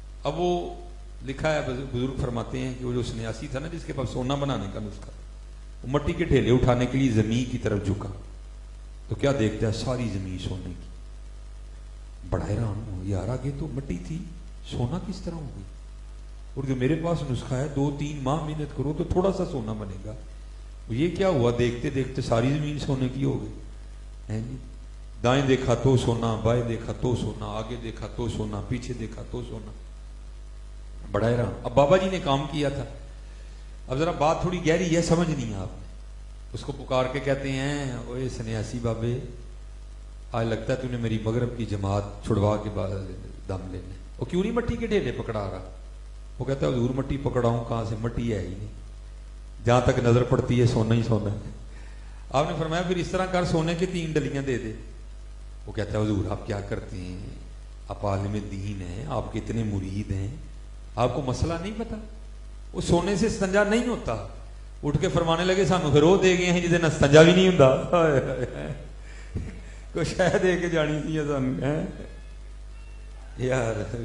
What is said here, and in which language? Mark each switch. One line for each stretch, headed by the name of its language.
Urdu: اب وہ لکھا ہے, بزرگ فرماتے ہیں کہ وہ جو سنیاسی تھا نا جس کے پاس سونا بنانے کا نسخہ, وہ مٹی کے ڈھیلے اٹھانے کے لیے زمین کی طرف جھکا تو کیا دیکھتا ہے, ساری زمین سونے کی. بڑا حیران ہو, یار آگے تو مٹی تھی, سونا کس طرح ہو گئی. اور جو میرے پاس نسخہ ہے 2-3 ماہ محنت کرو تو تھوڑا سا سونا بنے گا, یہ کیا ہوا. دیکھتے دیکھتے ساری زمین سونے کی ہو گئی. دائیں دیکھا تو سونا, بائیں دیکھا تو سونا, آگے دیکھا تو سونا, پیچھے دیکھا تو سونا. بڑا حیران. اب بابا جی نے کام کیا تھا. اب ذرا بات تھوڑی گہری ہے, سمجھ نہیں آپ نے. اس کو پکار کے کہتے ہیں اوے سنیاسی بابے, آج لگتا ہے تو نے میری مغرب کی جماعت چھڑوا کے بعد دم لینے. وہ کیوں نہیں مٹی کے ڈھیلے پکڑا رہا. وہ کہتا ہے حضور مٹی پکڑاؤں کہاں سے, مٹی ہے ہی نہیں, جہاں تک نظر پڑتی ہے سونا ہی سونا ہے. آپ نے فرمایا پھر اس طرح کر, سونے کے 3 ڈلیاں دے دے. وہ کہتا ہے حضور آپ کیا کرتے ہیں, آپ عالم دین ہیں, آپ کے اتنے مرید ہیں, آپ کو مسئلہ نہیں پتا. وہ سونے سے استنجا نہیں ہوتا. اٹھ کے فرمانے لگے سانو پھر وہ دے گئے ہیں جسے استنجا بھی نہیں ہوتا.
Punjabi: کوئی شہ دے کے جانی تھی سانو یار.